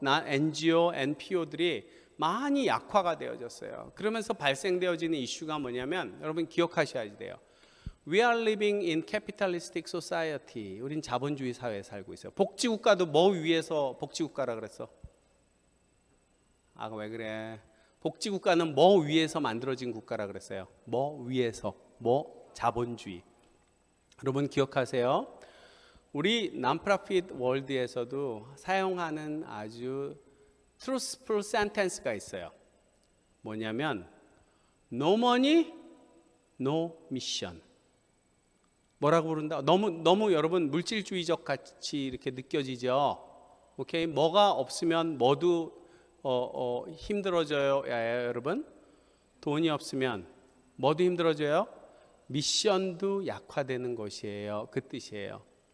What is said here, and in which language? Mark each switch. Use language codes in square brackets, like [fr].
[ko] NGO, NPO들이 많이 약화가 되어졌어요. 그러면서 발생되어지는 이슈가 뭐냐면, 여러분 기억하셔야 돼요. [en] We are living in capitalistic society. [ko] 우린 자본주의 사회에 살고 있어요. 복지국가도 뭐 위에서 복지국가라 그랬어? 왜 그래? 복지국가는 뭐 위에서 만들어진 국가라 그랬어요? 뭐 위에서? 뭐? 자본주의. 여러분 기억하세요. 우리 non-profit 월드에서도 사용하는 아주 [en] truthful sentence [ko] 가 있어요. 뭐냐면 [en] no money, no mission. [ko] 뭐라고 부른다? 너무 여러분 물질주의적 같이 이렇게 느껴지죠. 오케이? 뭐가 없으면 뭐도 힘들어져요, 여러분. 돈이 없으면 뭐도 힘들어져요. 미션도 약화되는 것이에요. 그 뜻이에요.